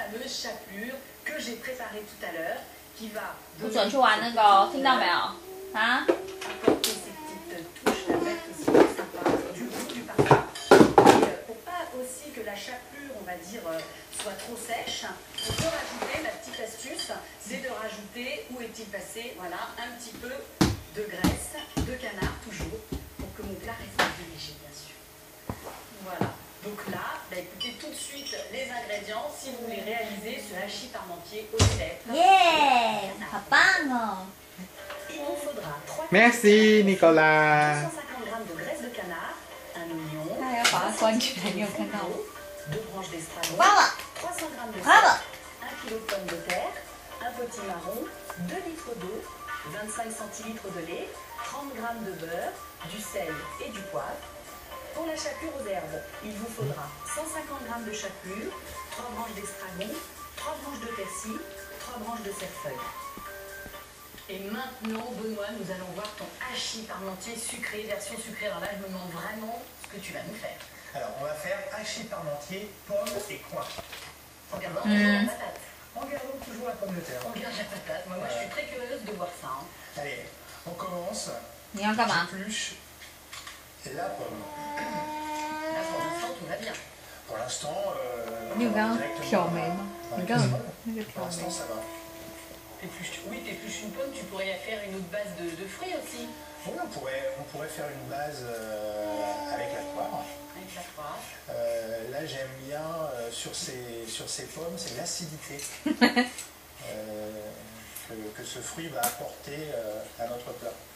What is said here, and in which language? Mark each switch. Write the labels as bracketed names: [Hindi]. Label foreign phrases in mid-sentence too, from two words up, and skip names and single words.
[French] fameuse chapelure que j'ai préparée tout à l'heure, qui va [Chinese] 不准去玩那个，听到没有？啊？ [French] apporter ces petites touches là, qui sont sympas, du goût, du parfum. Et pour pas aussi que la chapelure, on va dire, soit trop sèche, on peut rajouter, la petite astuce, c'est de rajouter, où est-il passé, voilà, un petit peu de graisse, de canard toujours, pour que mon plat reste un peu léger, bien sûr. Voilà. Donc là, bah écoutez tout de suite les ingrédients si vous voulez réaliser ce hachis parmentier au cèpe. [Chinese] Yeah! 好棒哦！ [French] Il vous faudra 3 Merci Nicolas. 250 g de graisse de canard, un oignon, [Chinese] 他还要把它关起来，你有看到吗？ [French] 2 branches d'estragon, [Chinese] 关了， [French] 300 g de [Chinese] 关 [French] sel, [Chinese] 了。 [French] 1 kg de pommes de terre, un potimarron, 2 litres d'eau, 25 centilitres de lait, 30 g de beurre, du sel et du poivre. Pour la chapelure aux herbes, il vous faudra 150 g de chapelure, 3 branches d'estragon, 3 branches de persil, 3 branches de cerfeuil. Et maintenant, Benoît, nous allons voir ton hachis parmentier sucré, version sucrée. Alors là, je me demande vraiment ce que tu vas nous faire. Alors, on va faire hachis parmentier, pommes et coin. En gardant toujours la patate. En gardant toujours la pomme de terre. On garde la patate. Moi, je suis très curieuse de voir ça. Hein. Allez, on commence. [Chinese] 你要干嘛？ [French] J'épluche la pomme. Là, pour l'instant, tout va bien. Pour l'instant, [Chinese] 你有刚刚 [French] directement [Chinese] 挑眉吗？ [French] Ouais, [Chinese] 你刚刚 [French] c'est bon. [Chinese] 那个 [French] Pour [Chinese] 挑眉 [French] l'instant, ça va. Oui, t'épluches une pomme, tu pourrais faire une autre base de fruits aussi. Oui, on pourrait faire une base avec la poire. Avec la poire. Là, j'aime bien sur ces pommes, c'est l'acidité que ce fruit va apporter à notre plat.